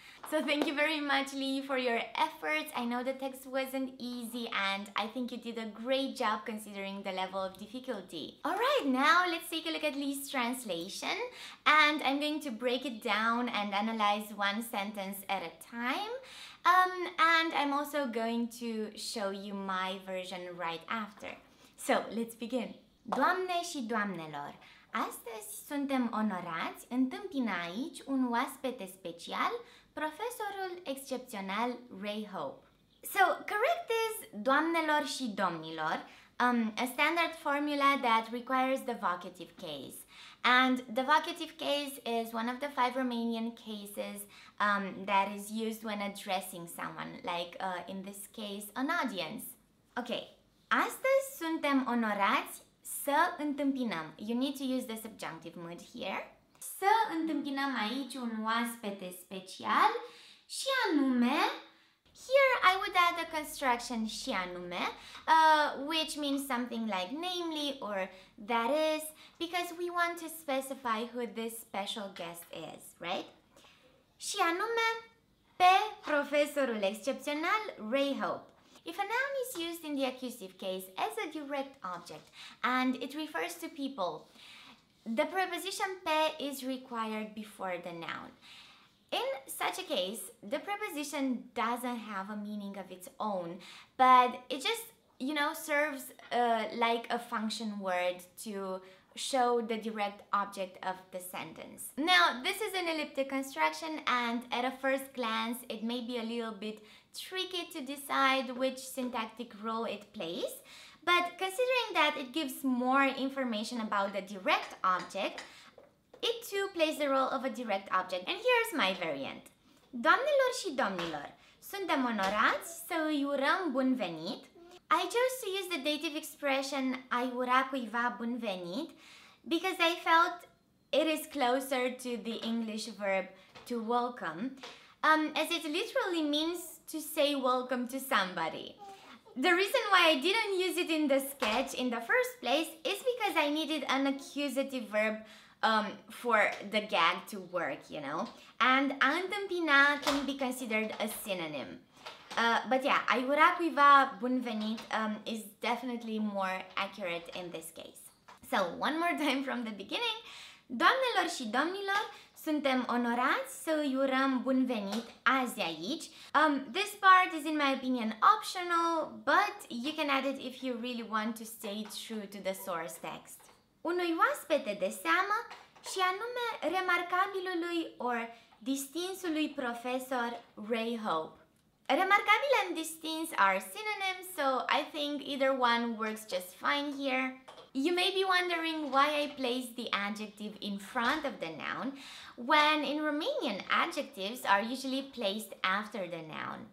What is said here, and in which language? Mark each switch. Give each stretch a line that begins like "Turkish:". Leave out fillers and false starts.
English: So thank you very much, Lee, for your efforts. I know the text wasn't easy and I think you did a great job considering the level of difficulty. Alright, now let's take a look at Lee's translation, and I'm going to break it down and analyze one sentence at a time. And I'm also going to show you my version right after. So let's begin.
Romanian: Doamne și doamnelor, astăzi suntem onorați, întâmpină aici un oaspete special, profesorul excepțional Ray Hope.
English: So, correct is
Romanian: doamnelor și domnilor,
English: a standard formula that requires the vocative case. And the vocative case is one of the 5 Romanian cases that is used when addressing someone, like in this case, an audience.
Romanian: Okay, astăzi suntem onorați să întâmpinăm.
English: You need to use the subjunctive mood here.
Romanian: Să întâmpinăm aici un oaspete special și anume,
English: here I would add a construction și anume, which means something like namely or that is, because we want to specify who this special guest is, right?
Romanian: Și anume pe profesorul excepțional Ray Hope.
English: If a noun is used in the accusative case as a direct object and it refers to people, the preposition pe is required before the noun. In such a case, the preposition doesn't have a meaning of its own, but it just, you know, serves like a function word to show the direct object of the sentence. Now, this is an elliptic construction, and at a first glance, it may be a little bit tricky to decide which syntactic role it plays, but considering that it gives more information about the direct object, it too plays the role of a direct object. And here's my variant.
Romanian: Doamnelor și domnilor, suntem onorați să îi urăm bun venit.
English: I chose to use the dative expression
Romanian: a ura cuiva bun venit
English: because I felt it is closer to the English verb to welcome, as it literally means to say welcome to somebody. The reason why I didn't use it in the sketch in the first place is because I needed an accusative verb for the gag to work, you know, and a întâmpina can be considered a synonym. But yeah,
Romanian: a ura cuiva bun venit
English: is definitely more accurate in this case. So, one more time from the beginning.
Romanian: Doamnelor și domnilor, suntem onorați să îi urăm bun venit azi aici.
English: This part is, in my opinion, optional, but you can add it if you really want to stay true to the source text.
Romanian: Unui oaspete de seamă și anume remarcabilului or distinsului profesor Ray Hope.
English: Remarcabil and distins are synonyms, so I think either one works just fine here. You may be wondering why I placed the adjective in front of the noun, when in Romanian adjectives are usually placed after the noun.